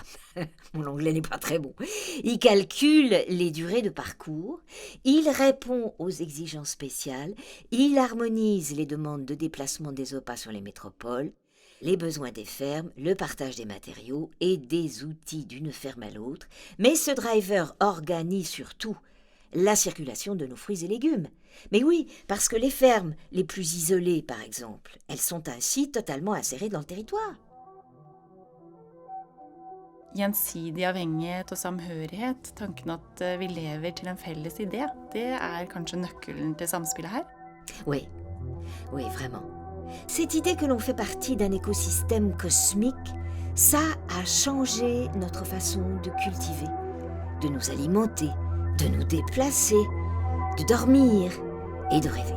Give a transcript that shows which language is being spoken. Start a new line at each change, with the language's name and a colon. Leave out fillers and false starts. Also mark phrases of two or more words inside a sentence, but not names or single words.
French: Mon anglais n'est pas très bon. Il calcule les durées de parcours, il répond aux exigences spéciales, il harmonise les demandes de déplacement des OPA sur les métropoles, les besoins des fermes, le partage des matériaux et des outils d'une ferme à l'autre. Mais ce driver organise surtout la circulation de nos fruits et légumes. Mais oui, parce que les fermes les plus isolées, par exemple, elles sont ainsi totalement insérées dans le territoire.
Norwegian: Gjensidig avhengighet og samhørighet, tanken at vi lever til en felles idé, det kanskje nøkkelen til samspillet her?
French: Oui, vraiment. Cette idée que l'on fait partie d'un écosystème cosmique, ça a changé notre façon de cultiver, de nous alimenter, de nous déplacer, de dormir et de rêver.